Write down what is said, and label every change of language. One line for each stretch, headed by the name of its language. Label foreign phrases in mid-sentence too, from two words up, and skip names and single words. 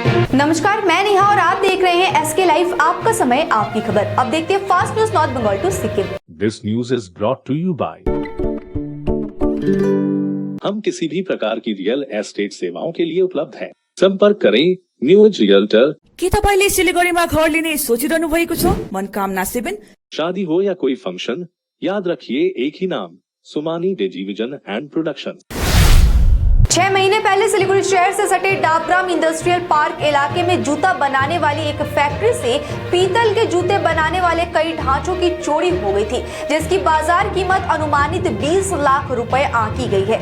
Hindi: नमस्कार, मैं नेहा और आप देख रहे हैं एसके लाइव, आपका समय आपकी खबर। अब देखते हैं फास्ट न्यूज नॉर्थ बंगाल टू सिक्किम।
English: This news is brought to you by.
Hindi: हम किसी भी प्रकार की रियल एस्टेट सेवाओं के लिए उपलब्ध हैं। संपर्क करें न्यूज रियल्टर।
Nepali: के तपाईले सिलिगुडीमा घर लिने सोचिरहनु भएको छ? मनकामना 7।
Hindi: शादी हो या कोई फंक्शन, याद रखिए एक ही नाम, सुमानी टेलीविजन एंड प्रोडक्शन। 6 महीने पहले सिलीगुड़ी शहर से सटे डाबग्राम इंडस्ट्रियल पार्क इलाके में जूता बनाने वाली एक फैक्ट्री से पीतल के जूते बनाने वाले कई ढांचों की चोरी हो गई थी, जिसकी बाजार कीमत अनुमानित 20 लाख रुपए आंकी गई है।